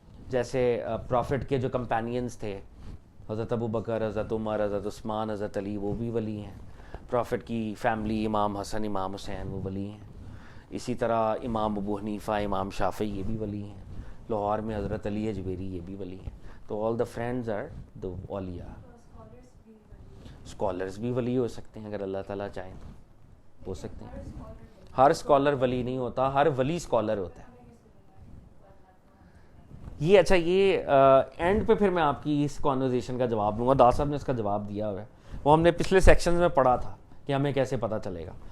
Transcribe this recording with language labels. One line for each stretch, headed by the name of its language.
Urdu: جیسے پروفٹ کے جو کمپینینز تھے, حضرت ابو بکر, حضرت عمر, حضرت عثمان, حضرت علی, وہ بھی ولی ہیں. پروفٹ کی فیملی, امام حسن, امام حسین, وہ ولی ہیں. اسی طرح امام ابو حنیفہ, امام شافعی, یہ بھی ولی ہیں. لاہور میں حضرت علی اجویری, یہ بھی ولی ہیں.
English: تو all the friends are the اولیاء.
Urdu: اسکالرز بھی ولی ہو سکتے ہیں اگر اللہ تعالیٰ چاہیں تو ہو سکتے ہیں. ہر اسکالر ولی نہیں ہوتا, ہر ولی اسکالر ہوتا ہے. یہ اچھا, یہ اینڈ پہ پھر میں آپ کی اس کانورزیشن کا جواب دوں گا. داس صاحب نے اس کا جواب دیا ہوا ہے, وہ ہم نے پچھلے سیکشنز میں پڑھا تھا کہ ہمیں کیسے پتہ چلے گا.